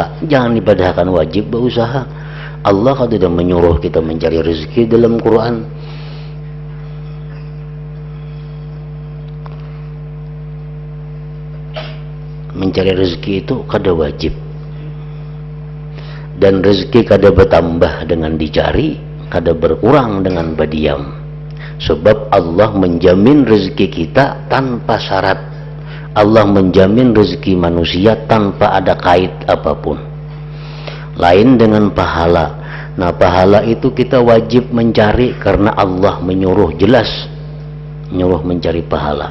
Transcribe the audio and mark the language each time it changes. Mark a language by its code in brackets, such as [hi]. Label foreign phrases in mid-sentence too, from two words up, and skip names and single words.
[id] Jangan dipadahkan wajib berusaha. Allah kan tidak menyuruh kita mencari rezeki dalam Quran. Mencari rezeki itu kada wajib, dan rezeki kada bertambah dengan dicari, kada berkurang dengan berdiam. Sebab Allah menjamin rezeki kita tanpa syarat. Allah menjamin rezeki manusia tanpa ada kait apapun. Lain dengan pahala. Nah, pahala itu kita wajib mencari karena Allah menyuruh, jelas menyuruh mencari pahala.